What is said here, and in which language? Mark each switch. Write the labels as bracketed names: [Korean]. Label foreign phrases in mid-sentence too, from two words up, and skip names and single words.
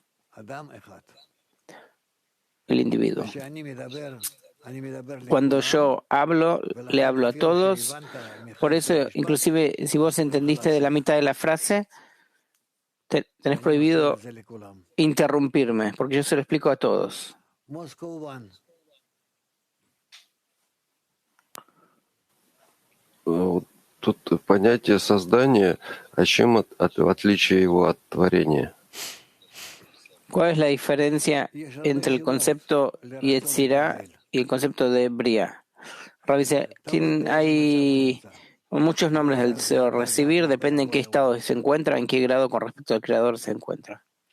[Spanish] El individuo. Cuando yo hablo, le hablo a todos. Por eso, inclusive, si vos entendiste de la mitad de la frase, tenés prohibido interrumpirme, porque yo se lo explico a todos. [Russian] Тут понятие создания, а чем отличие его от творения? [Spanish] ¿Cuál es la diferencia entre el concepto Yetzirah y el concepto de Bria? Rav dice, hay muchos nombres del deseo. Recibir depende en qué estado se encuentra, en qué grado con respecto al Creador se encuentra.